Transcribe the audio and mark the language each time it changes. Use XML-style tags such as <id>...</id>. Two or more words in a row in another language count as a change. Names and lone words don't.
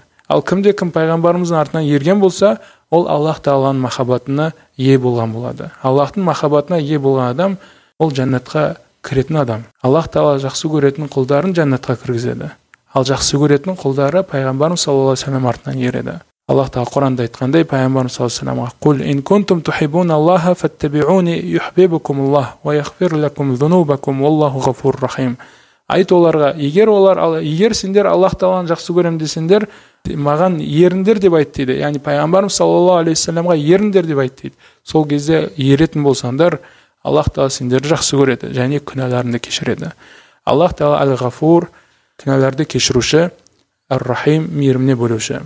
<kk>Ал кімде-кім пайғамбарымыздың артынан ерген болса, ол Аллах Тағаланың махаббатына ие болған болады. Аллахтың махаббатына ие болған адам, ол жәннатқа кіретін адам. Аллах Тағала жақсы көретін құлдарын жәннатқа кіргізеді. Ал жақсы көретін құлдары пайғамбарымыз</kk> <ar>саллаллаху алейхи вассалам</ar> <kk>артынан ереді. Аллах тағала Құранда айтқандай, пайғамбарымыз</kk> <ar>саллаллаху алейхи вассаламға: "قل إن كنتم تحبون الله فاتبعوني يحببكم الله ويغفر لكم ذنوبكم والله غفور رحيم."</ar> <kk>Айт оларға, егер сендер Аллах тағаланы жақсы көрем десеңдер, маған еріңдер деп айт дейді. Яғни пайғамбарымыз</kk> <ar>саллаллаху алейхи вассаламға</ar> <kk>еріңдер деп айт дейді. Сол кезде еретін болсаңдар, Аллах тағала сендерді жақсы көреді және күнәларыңды кешіреді. Аллах тағала әл-ғафур, күнәларды кешіруші, ар-рахим, мейіріміне бөлуші.</kk>